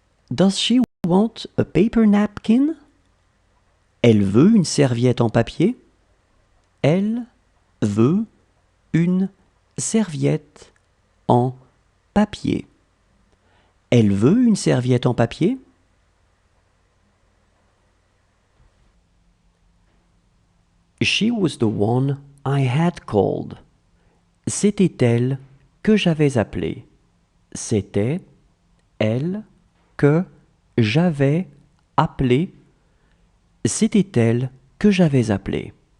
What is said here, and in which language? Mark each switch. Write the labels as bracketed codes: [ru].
[en] Does she want a paper napkin? [fr] Elle veut une serviette en papier. Elle veut une serviette en papier. Elle veut une serviette en papier. [en] She was the one I had called. [fr] C'était elle que j'avais appelée. C'était elle que j'avais appelée. C'était elle que j'avais appelée.